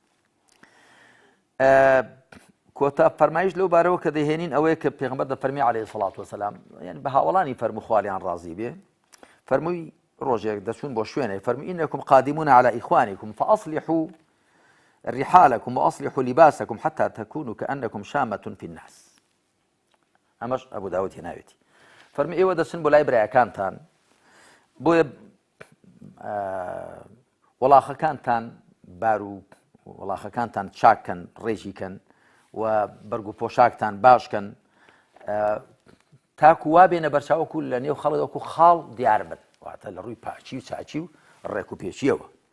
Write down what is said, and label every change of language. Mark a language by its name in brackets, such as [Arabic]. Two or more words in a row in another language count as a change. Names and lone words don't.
[Central Kurdish] کۆتا فەرمایش لەو بارەوە کە دەهێنین ئەوەیە کە پێغەمبەر دەفەرمی [Arabic] عەلەیهی سەڵات وسەلام، [Central Kurdish] یعنی بە هاوڵانی فەرموو خوالیان ڕازی بێ، فەرمووی ڕۆژێک دەچوون بۆ شوێنێ فەرمووی [Arabic] ئینەکم قادمون على إخوانكم فأصلحوا رحالكم وأصلحوا لباسكم حتى تكونوا كأنكم شامة في الناس. [Central Kurdish] ئەمەش ئەبوو داوود هێناوێتی. فەرمووی ئێوە دەچن بۆ لای برایەکانتان بۆیە وەڵاخەکانتان بار و وەڵاخەکانتان چاککەن ڕێژیکەن و بەرگ و پۆشاکتان باشکەن تاکو وا بێنە بەرچاوەکو لە نێو خەڵکەوەکو خاڵ دیار بن، واتە لە ڕووی پاچی و چاچی و ڕێک و پێچیەوە.